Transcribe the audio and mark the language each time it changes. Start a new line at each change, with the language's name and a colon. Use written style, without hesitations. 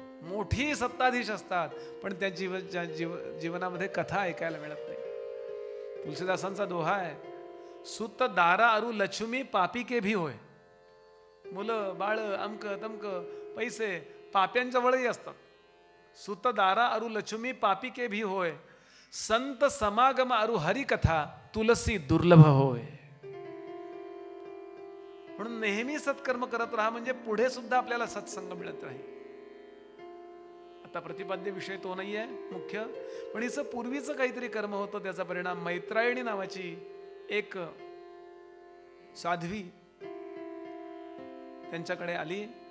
Marathi: मोठी सत्ताधीश असतात पण त्या जीवनामध्ये कथा ऐकायला मिळत नाही. तुलसीदासांचा दोहा आहे,
Hindi: सुत दारा अरु लक्ष्मी पापी के भी होय.
Marathi: मुलं बाळ अमक तमक पैसे पाप्यांच्या वळही असतात.
Hindi: सुत दारा अरु लक्ष्मी पापी के भी होय, संत समागम अरु हरिकथा तुलसी दुर्लभ होय.
Marathi: म्हणून नेहमी सत्कर्म करत राहा, म्हणजे पुढे सुद्धा आपल्याला सत्संग मिळत राहील. आता प्रतिपाद्य विषय तो नाही आहे मुख्य, पण हिचं पूर्वीचं काहीतरी कर्म होतं, त्याचा परिणाम मैत्रायणी नावाची एक साध्वी त्यांच्याकडे आली.